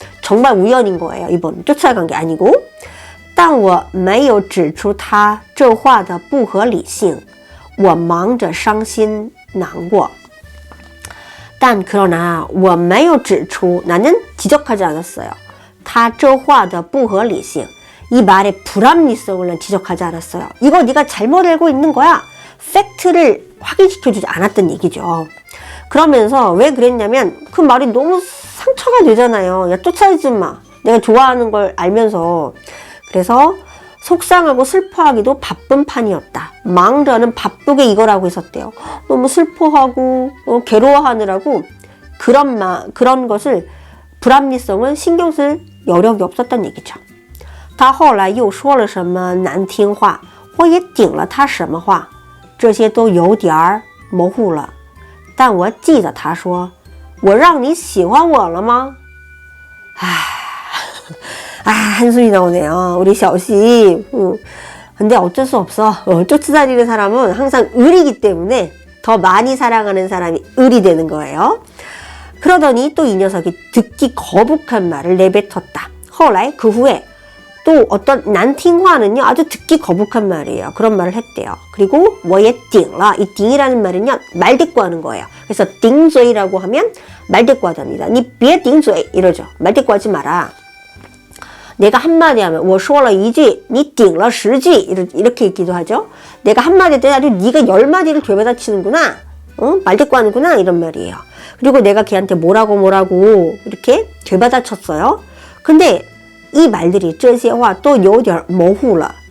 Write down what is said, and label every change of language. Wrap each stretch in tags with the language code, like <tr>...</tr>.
<ko>정말 우연인 거예요. 이번 쫓아간 게 아니고.</ko> <zh>但我没有指出他这话的不合理性，我忙着伤心难过。但</zh> <ko>그러나</ko> <zh>我没有指出</zh> <ko>나는 지적하지 않았어요.</ko> <zh>他这话的不合理性</zh> <ko>이 말의 불합리성을 난 지적하지 않았어요. 이거 네가 잘못 알고 있는 거야. 팩트를 확인시켜주지 않았던 얘기죠. 그러면서 왜 그랬냐면 그 말이 너무 상처가 되잖아요. 야, 쫓아오지 마. 내가 좋아하는 걸 알면서. 그래서 속상하고 슬퍼하기도 바쁜 판이었다. 망저는 바쁘게 이걸 하고 있었대요. 너무 슬퍼하고 괴로워하느라고 그런 것을 불합리성을 신경 쓸 여력이 없었던 얘기죠.</ko> <zh>他后来又说了什么难听话，我也顶了他什么话，这些都有点模糊了。但我记得他说，我让你喜欢我了吗？</zh> <ko>한숨이 나오네요. 우리 샤오씨. 근데 어쩔 수 없어. 쫓아다니는 사람은 항상 을이기 때문에 더 많이 사랑하는 사람이 을이 되는 거예요. 그러더니 또 이 녀석이 듣기 거북한 말을 내뱉었다.</ko> <zh>后来</zh> <ko>그 후에 또 어떤 난팅화는요 아주 듣기 거북한 말이에요. 그런 말을 했대요. 그리고</ko> <zh>我也顶了.</zh> <ko>이 띵이라는 말은요 말대꾸하는 거예요. 그래서 顶嘴라고 하면 말대꾸하답니다.</ko> <zh>你别顶嘴</zh> <ko>이러죠. 말대꾸하지 마라. 내가 한마디 하면</ko> <zh>我说了一句你顶了十句</zh> <ko>이렇게 얘기도 하죠. 내가 한마디 할 때 아주 네가 10마디를 되받아 치는구나. 말대꾸하는구나 이런 말이에요. 그리고 내가 걔한테 뭐라고 이렇게 되받아 쳤어요. 근데 이 말들이</ko> <zh>这些话都有点模糊了.</zh>